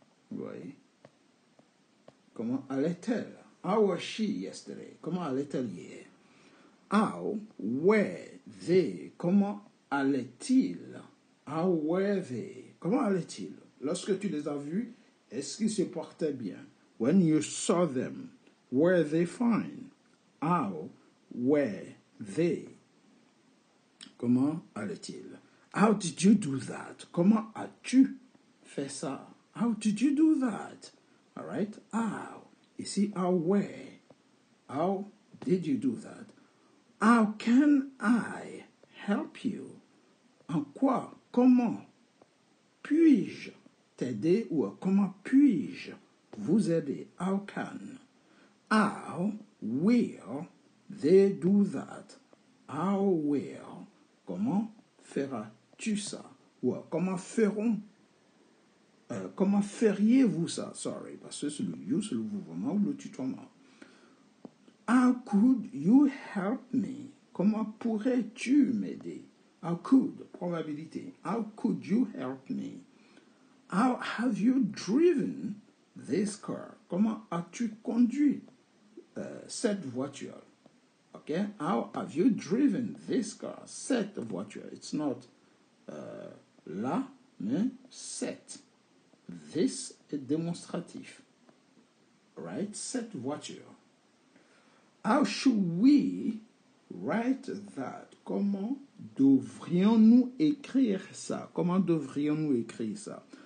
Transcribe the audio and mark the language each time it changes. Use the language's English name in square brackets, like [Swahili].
[French] Vous voyez? Comment allait-elle? [English] How was she yesterday? [French] Comment allait-elle hier? [English] How were they? [French] Comment allait-il? [English] How were they? [French] Comment allait-il? Lorsque tu les as vus, est-ce qu'ils se portaient bien? [English] When you saw them, were they fine? How were they? [French] Comment allait-il? [English] How did you do that? [French] Comment as-tu fait ça? [English] How did you do that? All right? How. [French] Ici, how were. [English] How did you do that? How can I help you? [French] En quoi? Comment puis-je t'aider ou comment puis-je vous aider? [English] How can? How will they do that? How will? [French] Comment feras-tu ça? Ou comment feront? Comment feriez-vous ça? Sorry, parce que c'est le you, c'est le vouvoiement ou le tutoiement. [English] How could you help me? [French] Comment pourrais-tu m'aider? [English] How could, probabilité. How could you help me? How have you driven this car? [French] Comment as-tu conduit cette voiture? [English] Okay? How have you driven this car? [French] Cette voiture. [English] It's not [French] la, mais cette. This est démonstratif. Right? Cette voiture. [English] How should we write that? [French] Comment devrions-nous écrire ça? Comment devrions-nous écrire ça?